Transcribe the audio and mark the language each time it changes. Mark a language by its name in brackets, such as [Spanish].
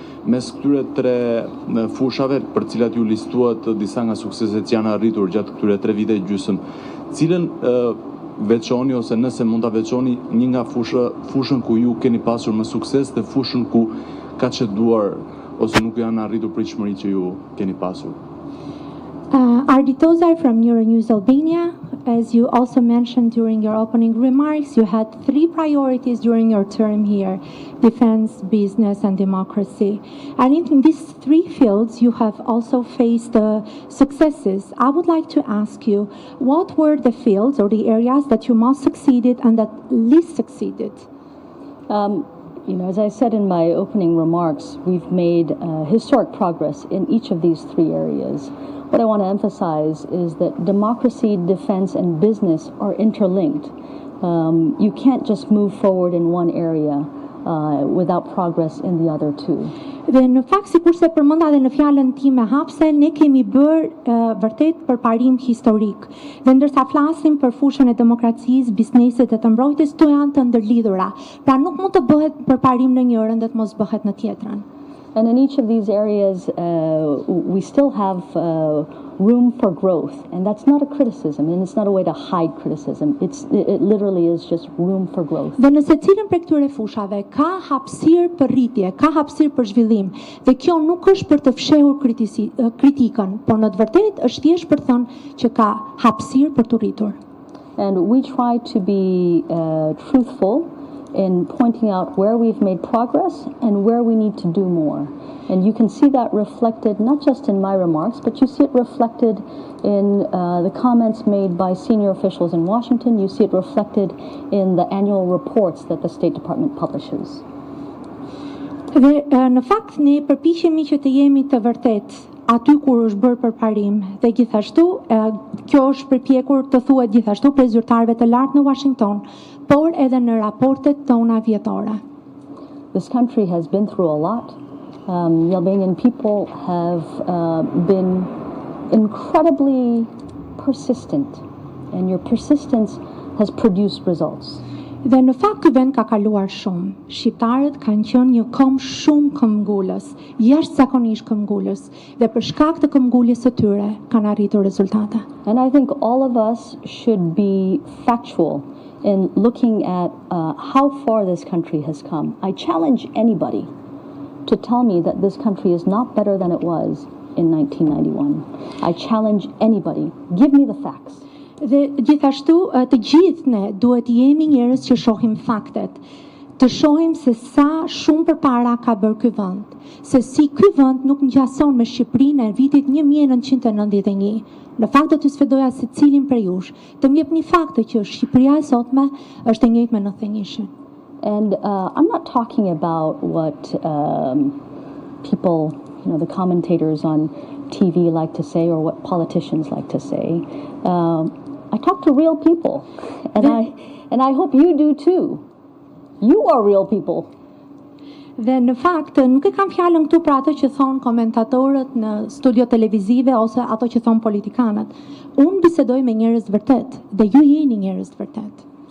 [Albanian] Mes këtyre 3 fushave për cilat ju listuat disa nga sukseset që janë arritur gjatë këtyre 3 vite e gjysmë, cilën veçoni ose nëse mund ta veçoni një nga fushën ku ju keni pasur më sukses dhe fushën ku ka çeduar ose nuk janë arritur pritshmëritë që ju keni pasur? [English] Arditoza from Yuri News Albania. As you also mentioned during your opening remarks, you had 3 priorities during your term here: defense, business, and democracy. And in these 3 fields, you have also faced successes. I would like to ask you, what were the fields or the areas that you most succeeded and that least succeeded? As I said in my opening remarks, we've made historic progress in each of these 3 areas. What I want to emphasize is that democracy, defense, and business are interlinked. You can't just move forward in one area without progress in the other 2. [Albanian] Dhe në fakt, sikurse përmenda edhe në fjalën time hapse, ne kemi bërë vërtet përparim historik. Dhe ndërsa flasim për fushën e demokracisë, biznesit dhe të mbrojtjes, to janë të ndërlidhura. Pra nuk mund të bëhet përparim në njërin dhe të mos bëhet në tjetrën. [English] And in each of these areas, we still have room for growth. And that's not a criticism, and it's not a way to hide criticism. It literally is just room for growth. [Albanian] Dhe në secilin prej këtyre fushave ka hapësirë për rritje, ka hapësirë për zhvillim. Dhe kjo nuk është për të fshehur kritikën, por në të vërtetë është thjesht për të thënë që ka hapësirë për të rritur. [English] And we try to be truthful in pointing out where we've made progress and where we need to do more. And you can see that reflected not just in my remarks, but you see it reflected in the comments made by senior officials in Washington. You see it reflected in the annual reports that the State Department publishes. [Albanian] Dhe në fakt ne përpiqemi që të jemi të vërtet aty kur është bërë përparim dhe gjithashtu kjo është përpjekur të thuhet gjithashtu prej zyrtarëve të lartë në Washington, por edhe në raportet tona vjetore. [English] This country has been through a lot. The Albanian people have been incredibly persistent, and your persistence has produced results. [Albanian] Dhe në fakt ky vend ka kaluar shumë. Shqiptarët kanë qenë një kom shumë këmbgulës, jashtëzakonisht këmbgulës, dhe për shkak të këmbguljes së tyre kanë arritur rezultate. [English] And I think all of us should be factual in looking at how far this country has come. I challenge anybody to tell me that this country is not better than it was in 1991. I challenge anybody. Give me the facts. [Albanian] Dhe gjithashtu të gjithë ne duhet jemi njerëz që shohim faktet, të shohim se sa shumë përpara ka bërë ky vend, se si ky vend nuk ngjason me Shqipërinë e vitit 1991. Në fakt do t'ju sfidoja secilin prej jush të më jepni fakte që Shqipëria e sotme është e njëjtë me 91. [English] And I'm not talking about what people, the commentators on TV like to say or what politicians like to say. I talk to real people, and I hope you do too. You are real people. [Albanian] Dhe në fakt nuk e kam fjalën këtu për ato që thon komentatorët në studio televizive ose ato që thon politikanët. Unë bisedoj me njerëz të vërtet dhe ju jeni njerëz të vërtet.